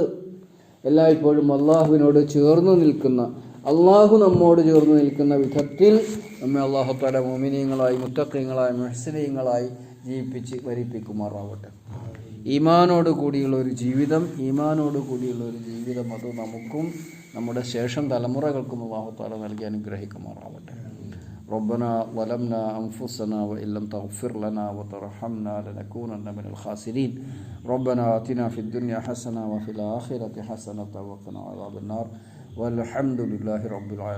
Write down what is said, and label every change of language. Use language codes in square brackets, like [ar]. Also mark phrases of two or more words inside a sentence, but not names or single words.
[ml] എല്ലായ്പ്പോഴും അള്ളാഹുവിനോട് ചേർന്ന് നിൽക്കുന്ന, അള്ളാഹു നമ്മോട് ചേർന്ന് നിൽക്കുന്ന വിധത്തിൽ നമ്മെ [ar] الله تعالى [ml] മുഅ്മിനീങ്ങളായി, മുത്തഖീങ്ങളായി, മുഹ്സിനീങ്ങളായി ജീവിപ്പിച്ച് വരിപ്പിക്കുമാറാവട്ടെ. ഈമാനോട് കൂടിയുള്ള ഒരു ജീവിതം, അത് നമുക്കും നമ്മുടെ ശേഷം തലമുറകൾക്കും [ar] الله تعالى [ml] നൽകി അനുഗ്രഹിക്കുമാറാവട്ടെ. [ar] ربنا ظلمنا أنفسنا وإن لم تغفر لنا وترحمنا لنكونن من الخاسرين. ربنا آتنا في الدنيا حسنة وفي الآخرة حسنة وقنا عذاب النار والحمد لله رب العالمين.